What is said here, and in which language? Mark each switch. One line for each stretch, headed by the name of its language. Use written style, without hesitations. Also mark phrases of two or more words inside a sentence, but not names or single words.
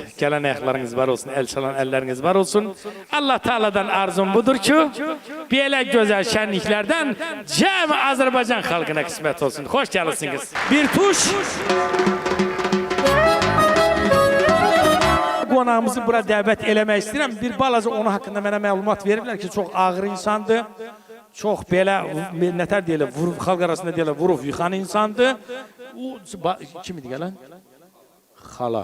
Turkish: Gelen ayaklarınız var olsun, el çalan elleriniz var olsun. Allah Teala'dan arzum budur ki, böyle güzel şenliklerden cem Azerbaycan halkına kısmet olsun. Hoş geldiniz. Bir tuş.
Azerbaijani: Qonağımızı bura dəvət eləmək istəyirəm. Bir balaca onun haqqında mənə məlumat veriblər ki, çox ağır insandır. Çox belə, nətər deyirlər, xalq arasında deyirlər, vurub yıxan insandır. Kim idi gələn? Xala.